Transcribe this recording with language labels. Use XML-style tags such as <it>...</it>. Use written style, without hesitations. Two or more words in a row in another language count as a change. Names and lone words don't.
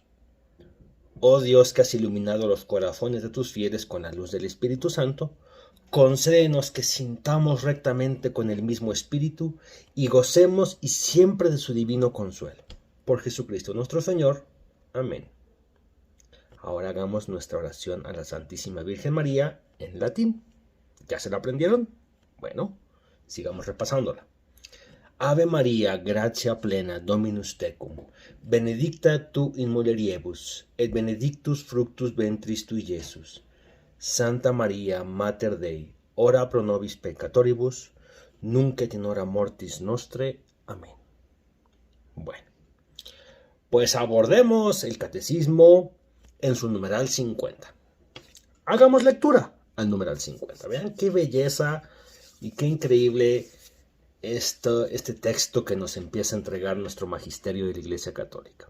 <es>Oh Dios que has iluminado los corazones de tus fieles con la luz del Espíritu Santo, concédenos que sintamos rectamente con el mismo Espíritu y gocemos y siempre de su divino consuelo. Por Jesucristo nuestro Señor. Amén. Ahora hagamos nuestra oración a la Santísima Virgen María en latín. ¿Ya se la aprendieron? Bueno, sigamos repasándola.</es> <la>Ave Maria, gratia plena, Dominus tecum, benedicta tu in mulieribus, et benedictus fructus ventris tui, Iesus. Santa Maria, Mater Dei, ora pro nobis peccatoribus, nunc et in hora mortis nostre.</la> <es>Amén. Bueno, pues abordemos el catecismo en su numeral 50. Hagamos lectura al numeral 50. Vean qué belleza y qué increíble este texto que nos empieza a entregar nuestro magisterio de la Iglesia Católica.</es>